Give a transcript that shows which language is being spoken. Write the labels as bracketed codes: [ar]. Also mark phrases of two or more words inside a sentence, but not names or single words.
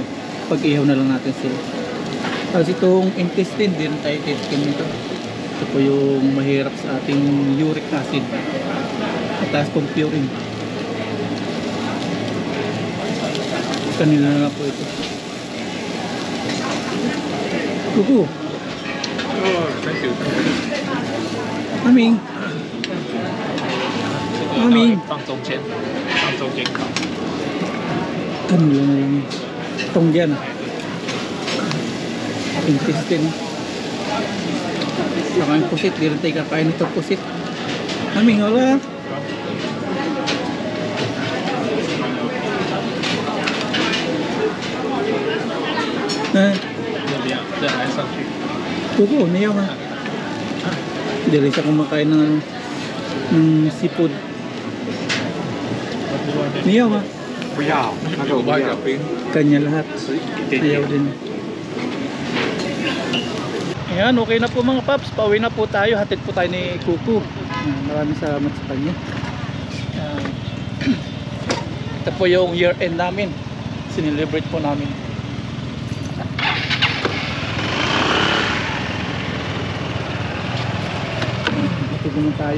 [tl] Pag-ihaw na lang natin sila. Tapos itong intestine, hindi na tayo titikim nito. Ito po yung mahirap sa ating uric acid. Mataas pong purine. Kanila na lang po ito. Kuku. [en] Oh, thank you. [tl] Aming. Aming. [zh] 放中间，放中间烤。 [tl] Kanila na lang. Itong dyan. Intestine. Saka yung pusit. Di rin tayo kakain ito pusit. Aming, wala. Ha? [zh] 要不要？再来上去。 [tl] Kuko, niyaw ha. Dili siya kumakain ng seafood. Niyaw ha. [zh] 不要，那个我不要。 [tl] Kanya lahat. [zh] 吃一点 [tl] Niyaw [zh] 点。 [tl] din. Ayan, okay na po mga paps. Pauwi na po tayo. Hatid po tayo ni Kuko. Maraming salamat sa kanya. Ito po yung [en] year end [tl] namin. Sinelebrate po namin. Hatid naman tayo.